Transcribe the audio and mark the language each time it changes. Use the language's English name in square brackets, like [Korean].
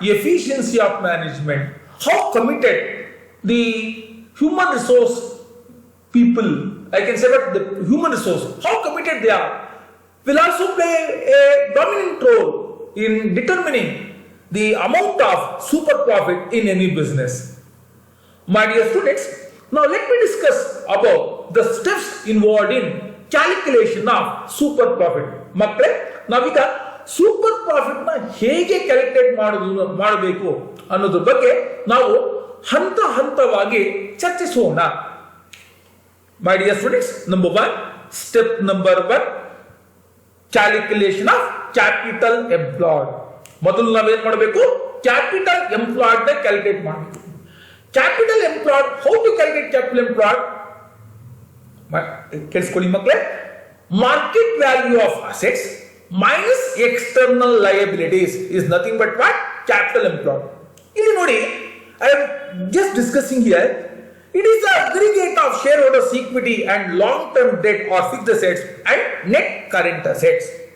[English] Efficiency of management. How committed the human resource people, I can say what the human resource, how committed they are, will also play a dominant role in determining the amount of super profit in any business. My dear students, now let me discuss about the steps involved in calculation of super profit. [Kannada] ಮಕ್ಕಳೇ, ನಾವೀಗ super profit ನ ಹೇಗೆ calculate ಮಾಡಬೇಕು ಅನ್ನೋದ್ರ ಬಗ್ಗೆ ನಾವು ಹಂತ ಹಂತವಾಗಿ ಚರ್ಚಿಸೋಣ. [English] My dear students, number 1, step number 1, calculation of capital employed. [Kannada] ಮೊದಲು ನಾವೇನ್ ಮಾಡಬೇಕು? ಕ್ಯಾಪಿಟಲ್ ಎಂಪ್ಲಾಯ್ಡ್ ನ ಕ್ಯಾಲ್ಕುಲೇಟ್ ಮಾಡಬೇಕು. Capital employed, [English] How to calculate capital employed? [Kannada] ಕೇಳಿಸ್ಕೊಳ್ಳಿ ಮಕ್ಕಳೇ. [English] Market value of assets minus external liabilities is nothing but what? Capital employed. [Kannada] ಇಲ್ಲಿ ನೋಡಿ, [English] I am just discussing here, It is the aggregate of shareholders' equity and long-term debt or fixed assets and net current assets.